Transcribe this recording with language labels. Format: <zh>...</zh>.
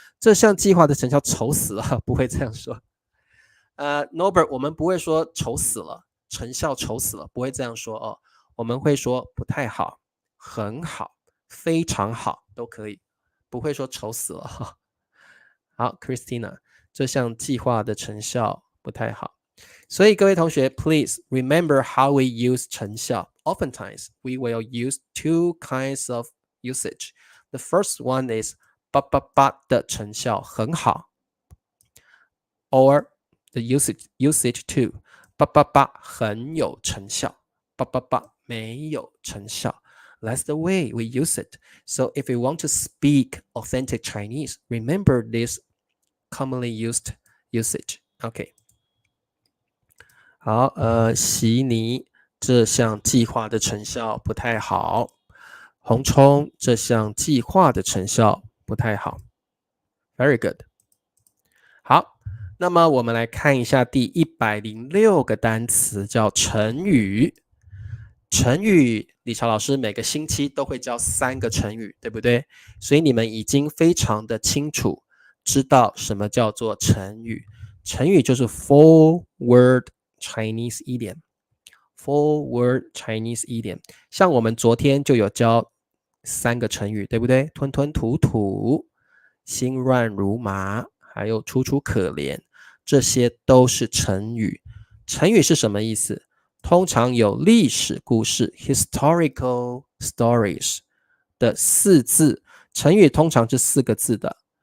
<zh>这项计划的成效丑死了，不会这样说。Norbert， 我们不会说丑死了，成效丑死了，不会这样说哦。我们会说不太好，很好，非常好，都可以，不会说丑死了哈。好 ，Christina， 这项计划的成效不太好。所以各位同学</zh> <en>，please remember how we use 成效。 Oftentimes, we will use two kinds of usage. The first one is</en> <zh>的成效很好</zh> <en>，or the usage two</en> <zh>很有成效，没有成效。</zh> <en>That's the way we use it. So if you want to speak authentic Chinese, remember this commonly used usage. OK.</en> <zh>好，悉尼这项计划的成效不太好。洪冲这项计划的成效不太好。</zh> <en>Very good.</en> <zh>好，那么我们来看一下第106个单词，叫成语。成语，理查老师每个星期都会教3个成语，对不对？所以你们已经非常的清楚，知道什么叫做成语。</zh> <en>成语就是 4-word Chinese idiom。4-word Chinese idiom。</en> <zh>像我们昨天就有教3个成语，对不对？吞吞吐吐，心乱如麻，还有楚楚可怜，这些都是成语。成语是什么意思？通常有历史故事</zh> <en>historical stories</en> <zh>的4字，成语通常是4个字的。</zh>